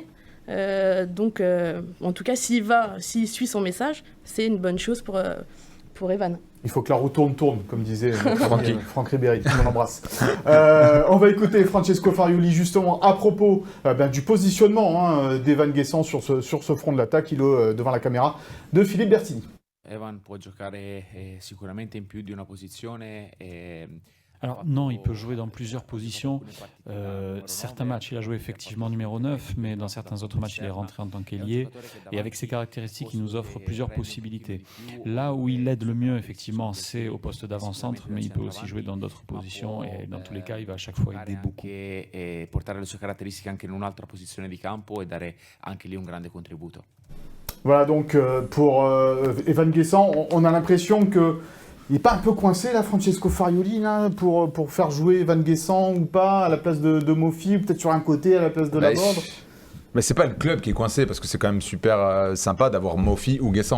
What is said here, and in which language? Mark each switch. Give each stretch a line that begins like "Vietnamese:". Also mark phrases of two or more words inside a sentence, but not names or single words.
French: Donc, en tout cas, s'il suit son message, c'est une bonne chose pour Evan. Il faut que la roue tourne, comme disait Franck Ribéry, on l'embrasse. On va écouter Francesco Farioli justement à propos du positionnement d'Evan Guessant sur ce front de l'attaque. Il est devant la caméra de Philippe Bertini.
Italian: Evan può giocare sicuramente in più di una posizione.
French: Alors non, il peut jouer dans plusieurs positions. Certains matchs, il a joué effectivement numéro 9, mais dans certains autres matchs, il est rentré en tant qu'ailier. Et avec ses caractéristiques, il nous offre plusieurs possibilités. Là où il aide le mieux, effectivement, c'est au poste d'avant-centre, mais il peut aussi jouer dans d'autres positions. Et dans tous les cas, il va à chaque fois aider beaucoup.
Italian: Portare le sue caratteristiche anche in un'altra posizione di campo e dare anche lì un grande contributo.
French: Voilà donc pour Evan Guessant, on a l'impression que Il n'est pas un peu coincé, là, Francesco Farioli, là, pour faire jouer Van Guessant ou pas, à la place de Mofi, ou peut-être sur un côté, à la place de Laborde? Mais c'est pas le club qui est coincé, parce que c'est quand même super sympa d'avoir Mofi ou Guessant.